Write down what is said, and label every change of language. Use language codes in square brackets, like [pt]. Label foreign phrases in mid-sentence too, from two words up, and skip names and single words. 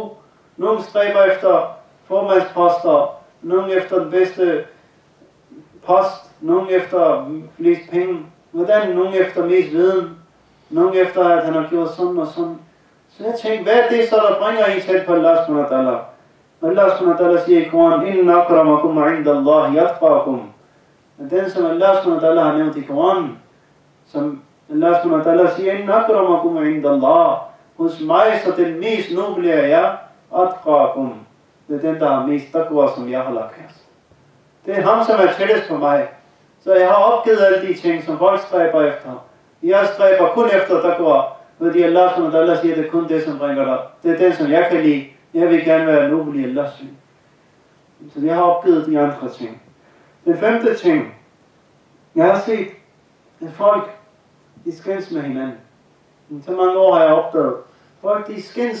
[da] Nogle stræber efter formandsposter. Nogle efter den bedste post. Nogle efter flest penge. Hvordan? Nogle efter mest viden. Nogle efter, at han har gjort sådan og sådan. Så jeg tænkte, hvad er det så, der bringer en tæt på [ar] الله سبحانه وتعالى? الله سبحانه وتعالى [da] siger i Koran, [ar] إن أكرمكم عند الله أتقاكم. [da] Men den, som [ar] الله سبحانه وتعالى [da] har nævnt i Koranen, som [ar] الله سبحانه وتعالى [da] siger, [ar] إن أكرمكم عند الله. [da] Hos mig, så den mest noble er jeg, atqakum. Det er den, der har mest taqwa, som jeg har lagt her. Det er ham, som er tættest på mig. Så jeg har opgivet alle de ting, som folk stræber efter. Jeg stræber kun efter taqwa. Fordi [ar] الله سبحانه وتعالى [da] siger, det er kun det, som bringer dig. Det er den, som jeg kan lide. Jeg vil gerne være nobel i Allahs syn. Så jeg har opgivet de andre ting. Den femte ting. Jeg har set, at folk, de skændes med hinanden. Så mange år har jeg opdaget. Folk, de skændes.